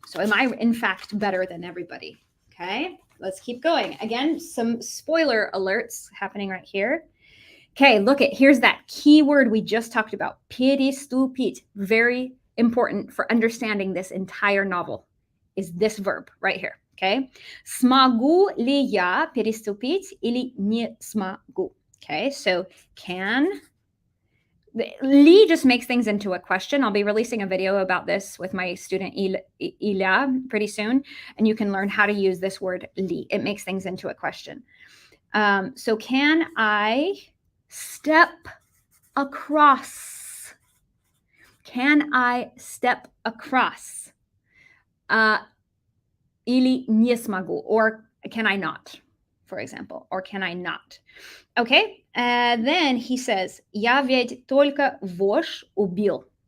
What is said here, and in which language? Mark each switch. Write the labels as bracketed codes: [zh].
[en] So am I in fact better than everybody? Okay, let's keep going. Again, some spoiler alerts happening right here. Okay, here's that key word we just talked about, переступить. Very important for understanding this entire novel is this verb right here, okay? [ru] Смогу ли я переступить или не смогу? [en] Okay, so can, Li just makes things into a question. I'll be releasing a video about this with my student Ilya pretty soon, and you can learn how to use this word li. It makes things into a question. So can I step across? Can I step across? [ru] Или не смогу, [en] or can I not, for example, or can I not? Okay, then he says, [ru] я ведь только вошь убил.